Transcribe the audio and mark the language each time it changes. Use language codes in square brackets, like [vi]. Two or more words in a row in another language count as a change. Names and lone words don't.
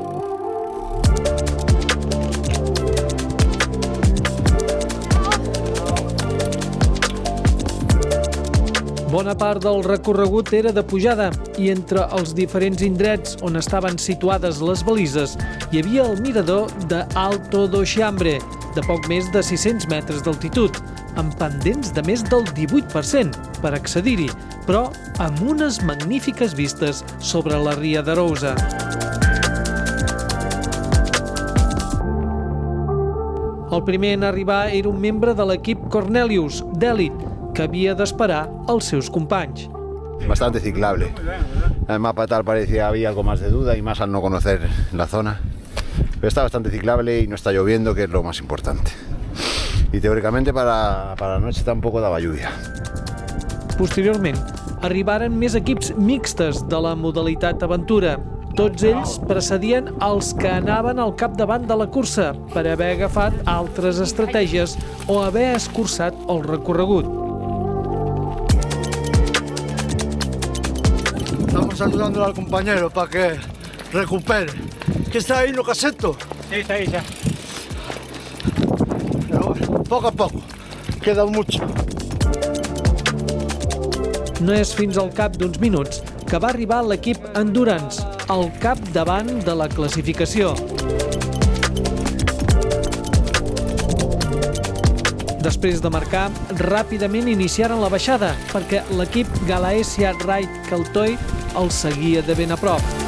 [ca] Bona part del recorregut era de pujada i entre els diferents indrets on estaven situades les balises hi havia el mirador de Alto do Xiambre, de poc més de 600 metres d'altitud, amb pendents de més del 18% per accedir-hi, però amb unes magnífiques vistes sobre la ria d'Arousa. El primer en arribar era un membre de l'equip Cornelius, d'Elit, que havia d'esperar els seus companys. [es] Bastante ciclable. El mapa tal parecía había algo más de duda y más al no conocer la zona. Pero está bastante ciclable y no está lloviendo, que es lo más importante. Y teóricamente para la noche tampoco daba lluvia. [ca] Posteriorment, arribaren més equips mixtes de la modalitat aventura. Tots ells precedien els que anaven al capdavant de la cursa per haver agafat altres estratègies o haver escurçat el recorregut. [es] Estamos ayudando al compañero para que recupere. ¿Qué está ahí, no caseto? Sí, está ahí ya. Pero bueno, poco a poco. Queda mucho. [ca] No és fins al cap d'uns minuts que va arribar l'equip Endurance, al capdavant de la classificació. Després de marcar, ràpidament iniciaren la baixada, perquè l'equip Galaesia Ride Kaltoy els seguia de ben a prop.